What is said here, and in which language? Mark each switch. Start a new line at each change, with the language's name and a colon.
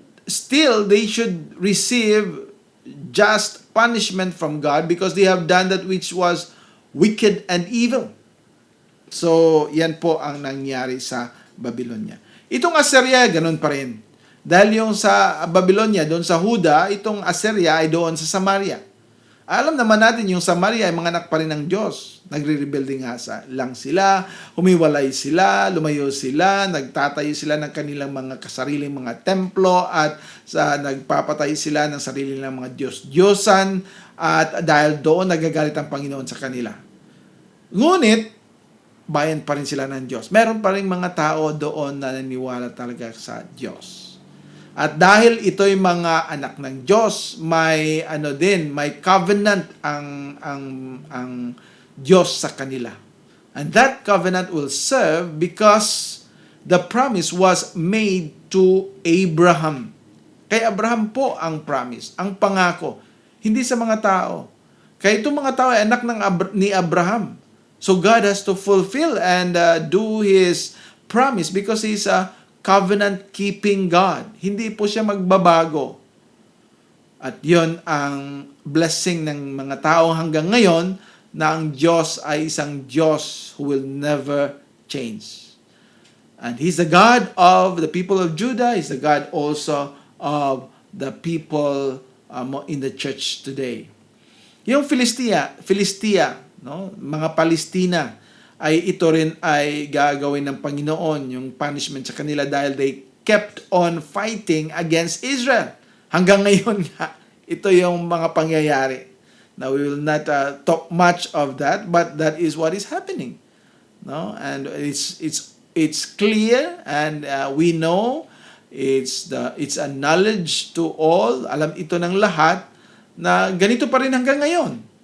English: Still, they should receive just punishment from God because they have done that which was wicked and evil.
Filipino: So, yan po ang nangyari sa Babylonia. Itong Assyria, ganun pa rin. Dahil yung sa Babylonia, doon sa Huda, itong Assyria ay doon sa Samaria. Alam naman natin yung Samaria ay mga anak pa rin ng Diyos. Nagre-rebelde nga lang sila, humiwalay sila, lumayo sila, nagtatayo sila ng kanilang mga kasariling mga templo at nagpapatay sila ng sarili nilang mga Diyos-Diyosan at dahil doon nagagalit ang Panginoon sa kanila. Ngunit, bayan pa rin sila ng Diyos. Meron pa rin mga tao doon na naniniwala talaga sa Diyos. At dahil ito'y mga anak ng Diyos, may may covenant ang Diyos sa kanila.
English: And that covenant will serve because the promise was made to Abraham.
Filipino: Kay Abraham po ang promise, ang pangako, hindi sa mga tao. Kaya itong mga tao ay anak ni Abraham.
English: So God has to fulfill and do His promise because He's a covenant-keeping God.
Filipino: Hindi po siya magbabago. At yon ang blessing ng mga tao hanggang ngayon na ang Diyos ay isang Diyos
English: who will never change. And He's the God of the people of Judah. He's the God also of the people in the church today.
Filipino: Yung Filistia, no, mga Palestina, ay ito rin ay gagawin ng Panginoon, yung punishment sa kanila dahil
English: they kept on fighting against Israel.
Filipino: Hanggang ngayon nga, ito yung mga pangyayari.
English: Now, we will not talk much of that, but that is what is happening. No? And it's clear and we know it's a knowledge to all.
Filipino: Alam ito ng lahat na ganito pa rin hanggang ngayon.